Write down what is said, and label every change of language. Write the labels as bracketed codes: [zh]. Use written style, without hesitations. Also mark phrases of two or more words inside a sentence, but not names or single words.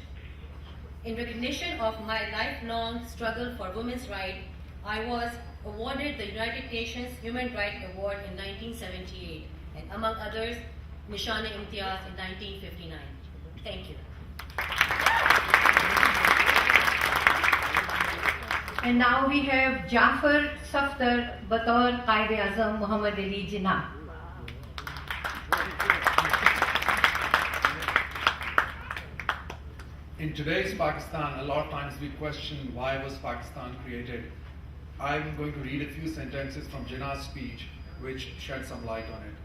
[en] In recognition of my lifelong struggle for women's rights, I was awarded the United Nations Human Rights Award in 1978, and among others, Nishan-e-Imtiaz in 1959. Thank you. And now we have Jafar Safdar बतौर कायद-ए-आज़म मोहम्मद अली जिन्ना। In today's Pakistan, a lot of times we question why was Pakistan created. I'm going to read a few sentences from Jinnah's speech which shed some light on it.